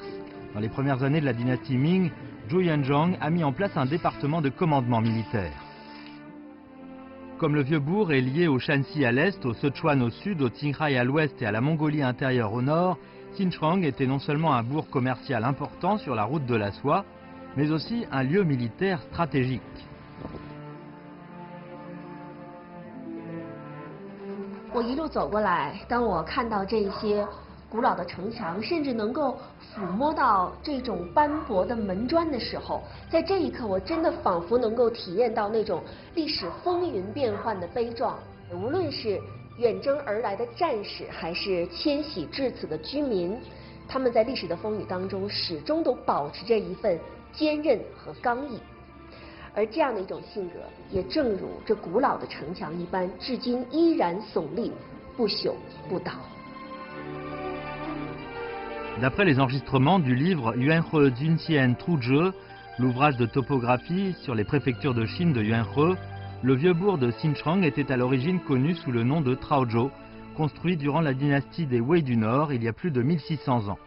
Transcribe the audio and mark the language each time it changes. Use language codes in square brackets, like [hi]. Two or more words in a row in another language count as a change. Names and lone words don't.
[fr] Dans les premières années de la dynastie Ming, Zhou Yuanzhang a mis en place un département de commandement militaire. Comme le vieux bourg est lié au Shanxi à l'est, au Sichuan au sud, au Qinghai à l'ouest et à la Mongolie intérieure au nord, Xinchang était non seulement un bourg commercial important sur la route de la soie, mais aussi un lieu militaire stratégique. [zh] 我一路走过来，当我看到这些古老的城墙，甚至能够抚摸到这种斑驳的门砖的时候，在这一刻，我真的仿佛能够体验到那种历史风云变幻的悲壮。无论是远征而来的战士，还是迁徙至此的居民，他们在历史的风雨当中，始终都保持着一份坚韧和刚毅。而这样的一种性格，也正如这古老的城墙一般，至今依然耸立，不朽不倒。 [fr] D'après les enregistrements du livre Yuanhe Junxian Truzhe, l'ouvrage de topographie sur les préfectures de Chine de Yuanhe, le vieux bourg de Xinchang était à l'origine connu sous le nom de Traojo, construit durant la dynastie des Wei du Nord il y a plus de 1600 ans.